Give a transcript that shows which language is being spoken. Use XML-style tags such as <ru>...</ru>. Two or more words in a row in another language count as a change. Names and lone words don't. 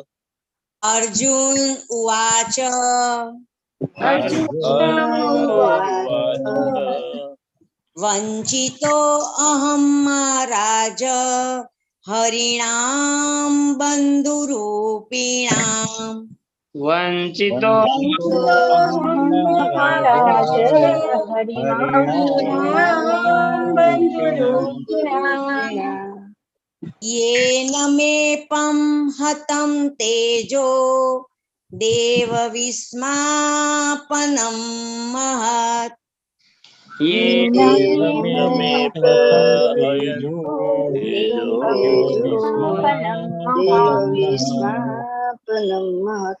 <sa>अर्जुन उवाच वञ्चितोऽहं महाराज हरिणां बन्धुरूपिणां વંચિતો મહારાજ હરિણામ બંધુરૂપિણા येन मे पं हतं तेजो देवविस्मापनं महत् येन मे पाहयन्तो देवविस्मापनं महत्</sa>